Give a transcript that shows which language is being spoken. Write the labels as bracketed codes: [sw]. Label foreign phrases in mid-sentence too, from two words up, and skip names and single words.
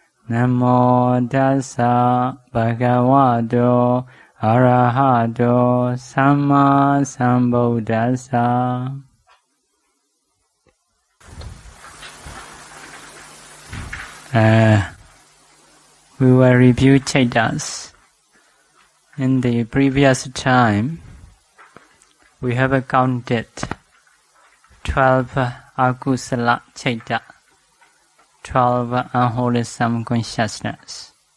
[pi] Namo tassa bhagavato arahato samma sambuddhassa. [en] We will review Chaitas. In the previous time, we have counted 12 [pi] akusala Chaita, [en] 12 unwholesome consciousness.